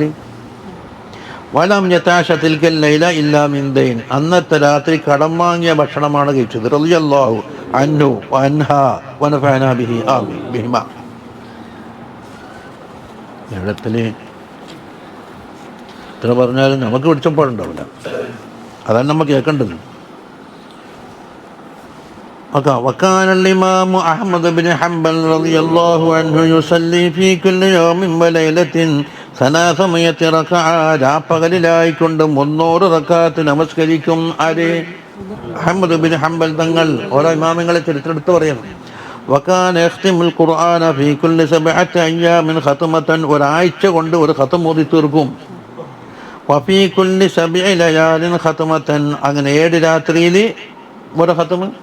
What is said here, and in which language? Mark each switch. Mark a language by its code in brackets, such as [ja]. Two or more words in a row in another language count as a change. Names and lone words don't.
[ar] ولم يتعش تلك الليلة إلا من دين, [ml] അന്നത്തെ രാത്രി കടം വാങ്ങിയ ഭക്ഷണമാണ് കഴിച്ചത്. [ar] رضي الله عنه وعنها ونفعنا به آمين بهما. [ml] എവിടത്തില് ഇത്ര പറഞ്ഞാലും നമുക്ക് പിടിച്ചപ്പോഴുണ്ടാവില്ല, അതാണ് നമ്മൾ കേൾക്കേണ്ടത്. [ar] وكان الإمام أحمد بن حنبل رضي الله عنه يصلي في كل يوم وليلة 300 ركعة, [ml] രാപ്പകലിലായി കൊണ്ട് 300 റക്അത്ത് നമസ്കരിക്കും. ആര്? അഹ്മദ് ബിൻ ഹംബൽ തങ്ങൾ. ഓരോ ഇമാമിങ്ങളെ ചരിത്രം എടുത്ത് പറയുന്നു. [ar] وكان يختم القرآن في كل 7 أيام ختمة, [ml] ഒരാഴ്ച കൊണ്ട് ഒരു ഖത്ം ഓതി തീർക്കും. [ar] وفي كل 7 ليال ختمة, [ml] അങ്ങനെ 7 രാത്രിയിൽ ഒരു ഖത്ം.